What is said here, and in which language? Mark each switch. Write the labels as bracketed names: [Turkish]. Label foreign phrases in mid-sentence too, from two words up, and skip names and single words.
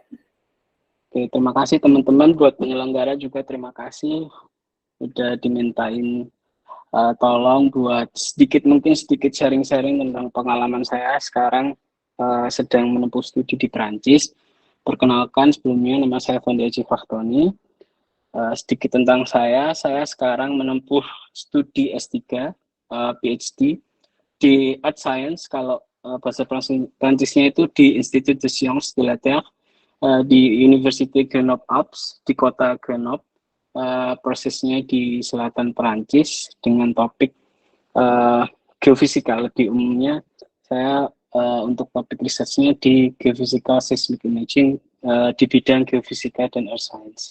[Indonesian] Oke, terima kasih teman-teman, buat penyelenggara juga terima kasih udah dimintain tolong buat mungkin sedikit sharing-sharing tentang pengalaman saya sekarang sedang menempuh studi di Perancis. Perkenalkan, sebelumnya nama saya Fandi Haji Fahtoni. Sedikit tentang saya sekarang menempuh studi S3 PhD di [English] Art Science, [Indonesian] kalau bahasa Prancisnya itu di Institut de Sciences de la Terre di University Grenoble-Alpes di kota Grenoble. Prosesnya di selatan Perancis dengan topik geofisika. Lebih umumnya saya untuk topik risetnya di geofisika [English] seismic imaging [Indonesian] di bidang geofisika dan [English] earth science.